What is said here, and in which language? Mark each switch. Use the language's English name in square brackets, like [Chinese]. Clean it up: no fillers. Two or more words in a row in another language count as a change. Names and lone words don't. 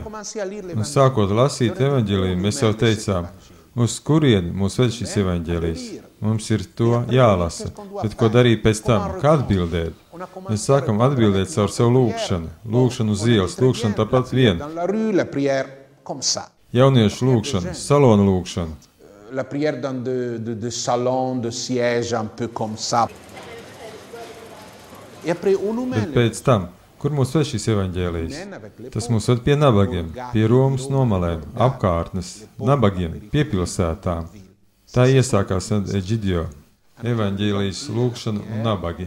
[Latvian] Un sākot lasīt evaņģēliju, mēs jau teicām, uz kurieni mūs ved šis evaņģēlijs? Mums ir to jālasa, bet ko darīt pēc tam? Kā atbildēt? Mēs sākam atbildēt caur savu lūgšanu. Lūgšanu uz ielas, lūgšanu tāpat vien. Jauniešu lūgšanu, salonu lūgšanu. [French] La prière dans de salon, de siège, un peu comme ça. [Latvian] Bet pēc tam, kur mūs ved šis evaņģēlijs? Tas mūs ved pie nabagiem, pie Romas nomalēm, apkārtnes, nabagiem, pie pilsētām. Tā iesākās Eģidio, evaņģēlijas lūgšana un nabagi.